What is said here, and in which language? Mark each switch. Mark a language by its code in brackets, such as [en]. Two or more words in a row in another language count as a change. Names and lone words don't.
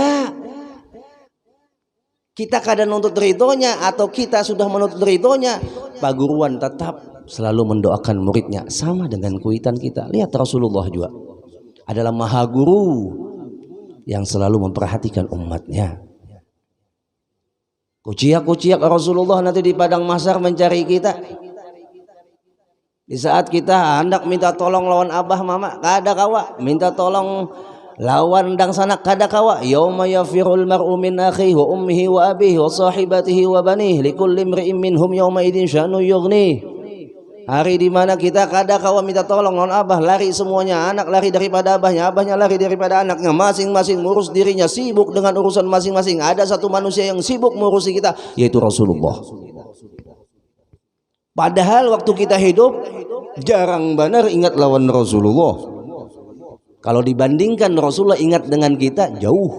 [id] Kita kadang menuntut ridhonya atau kita sudah menuntut ridhonya, Pak Guruan tetap selalu mendoakan muridnya, sama dengan kuitan kita. Lihat Rasulullah juga adalah maha guru yang selalu memperhatikan umatnya. Kuciak Rasulullah nanti di padang mahsyar mencari kita. [bjn] Di saat kita hendak minta tolong lawan abah mama, kada kawa minta tolong lawan dang sanak, kada kawa. [ar] يوم يفر المرء من أخيه وأمه وأبيه وصاحبته وبنيه لكل امرئ منهم يومئذ شأن يغني. [bjn] Hari di mana kita kada kawa minta tolong lawan abah, lari semuanya, anak lari daripada abahnya, abahnya lari daripada anaknya, masing-masing ngurus dirinya, sibuk dengan urusan masing-masing. [id] Ada satu manusia yang sibuk mengurusi kita, yaitu Rasulullah. Padahal waktu kita hidup jarang benar ingat lawan Rasulullah. Kalau dibandingkan Rasulullah ingat dengan kita, jauh.